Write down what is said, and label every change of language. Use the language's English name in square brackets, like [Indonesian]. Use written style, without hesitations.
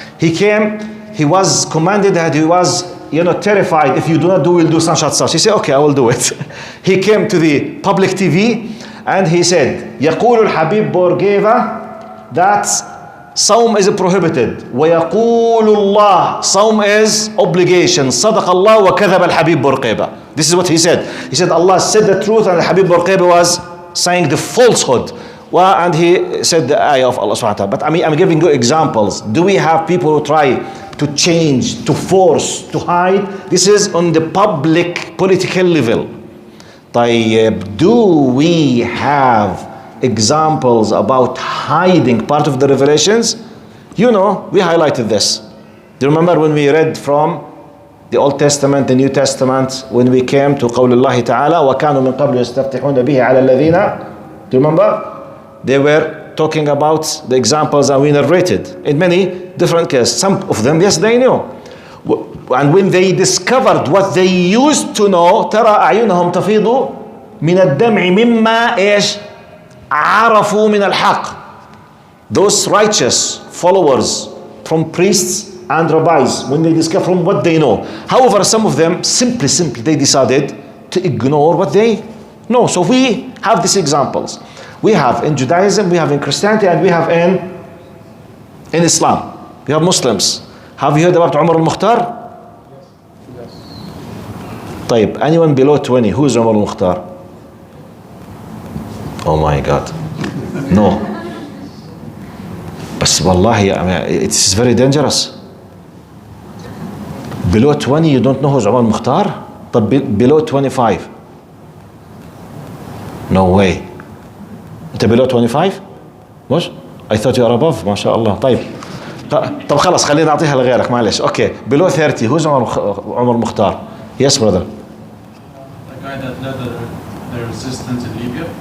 [English] He came, he was commanded that he was terrified, if you do not do, we'll do such. He said, okay, I will do it. He came to the public TV and he said, [Arabic] يقول الحبيب بورقيبة [English] that Saum is prohibited. [Arabic] ويقول الله [English] Saum is obligation. [Arabic] صدق الله وكذب الحبيب بورقيبة. [English] This is what he said. He said Allah said the truth and Habib Bourguiba was saying the falsehood. And he said the ayah of Allah subhanahu wa ta'ala. But I'm giving you examples. Do we have people who try to change, to force, to hide? This is on the public political level. طيب, do we have examples about hiding part of the revelations? We highlighted this. Do you remember when we read from the Old Testament, the New Testament, when we came to [Arabic] قول الله تعالى وكانوا من قبل يستفتحون به على الذين. [English] Do you remember? They were talking about the examples that we narrated in many different cases. Some of them, yes, they knew. And when they discovered what they used to know, [Arabic] ترى أعينهم تفيض من الدمع مما إيش عرفوا من الحق. [English] Those righteous followers from priests and rabbis, when they discover from what they know. However, some of them simply they decided to ignore what they know. So we have these examples. We have in Judaism, we have in Christianity, and we have in Islam. We have Muslims. Have you heard about Umar al-Mukhtar? Yes. طيب, anyone below 20, who is Umar al-Mukhtar? Oh my God. No. But wallahi, it is very dangerous. Below 20, you don't know who's Umar al-Mukhtar? But below 25? No way. انت below 25 مش I thought you are above ما شاء الله. [Arabic] طيب خلاص خلينا نعطيها لغيرك معلش. [English] Okay, below 30 who's عمر مختار? Yes brother. The guy that led the resistance in Libya?